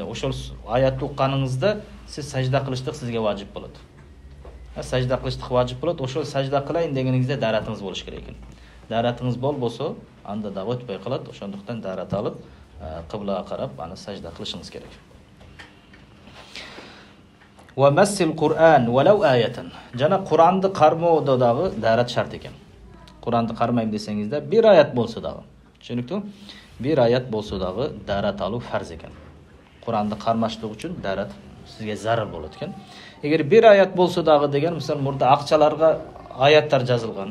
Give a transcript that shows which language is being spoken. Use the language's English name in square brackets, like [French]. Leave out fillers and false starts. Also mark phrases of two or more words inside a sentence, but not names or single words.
[Kyrgyz] Ошол аятты укканыңызда сиз сажда кылыштык сизге важип болот. Сажда кылыштык важип болот. Ошол сажда кылайын дегениңизде даратыңыз болуш керек экен. Даратыңыз болбосо, анда дагы өтпөй калат. Ошондуктан дарат алып, кыблага карап, аны сажда кылышыңыз керек. [Arabic] ومس القرآن ولو آية. [Kyrgyz] Жана Куранды кармоодо дагы дарат шарт экен. Куранды кармайм десеңизде бир аят болсо дагы. Түшүнүктүү? Бир аят болсо дагы дарат алуу фарз экен. Куранды кармаштык үчүн дарат сизге зарыл болот экен. Эгер бир аят болсо дагы деген, мисалы мурда акчаларга аяттар жазылган.